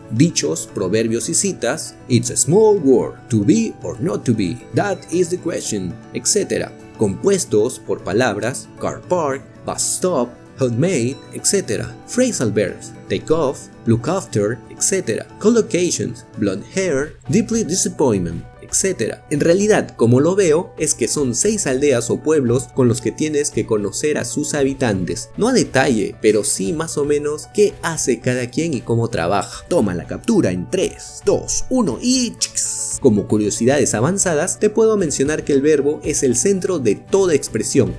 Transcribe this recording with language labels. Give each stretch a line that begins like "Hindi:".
Spanish: Dichos, proverbios y citas,
English: it's a small word, to be or not to be, that is the question, etc.
Spanish: Compuestos por palabras,
English: car park, bus stop, homemade, etc. Phrasal verbs, take off, look after, etc. Collocations, blonde hair, deeply disappointment, etc.
Spanish: En realidad, como lo veo, es que son 6 aldeas o pueblos con los que tienes que conocer a sus habitantes. No a detalle, pero sí más o menos qué hace cada quien y cómo trabaja. Toma la captura en 3, 2, 1 y... Como curiosidades avanzadas, te puedo mencionar que el verbo es el centro de toda expresión.